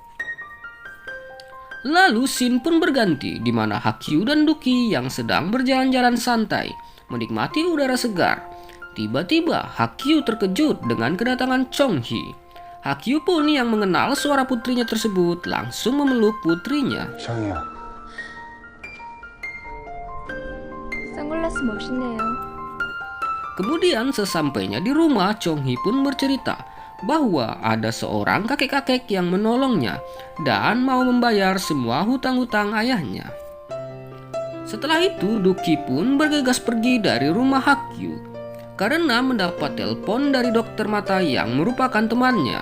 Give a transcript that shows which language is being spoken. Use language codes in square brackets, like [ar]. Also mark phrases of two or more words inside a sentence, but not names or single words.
[id] Lalu scene pun berganti, di mana Hakyu dan Duki yang sedang berjalan-jalan santai, menikmati udara segar. Tiba-tiba Hakyu terkejut dengan kedatangan Chong Hee. Hakyu pun yang mengenal suara putrinya tersebut langsung memeluk putrinya. [ko] 정이야. 선글라스 멋있네요. [id] Kemudian sesampainya di rumah, Chong Hee pun bercerita bahwa ada seorang kakek-kakek yang menolongnya dan mau membayar semua hutang-hutang ayahnya. Setelah itu, Duki pun bergegas pergi dari rumah Hakyu karena mendapat telepon dari dokter mata yang merupakan temannya.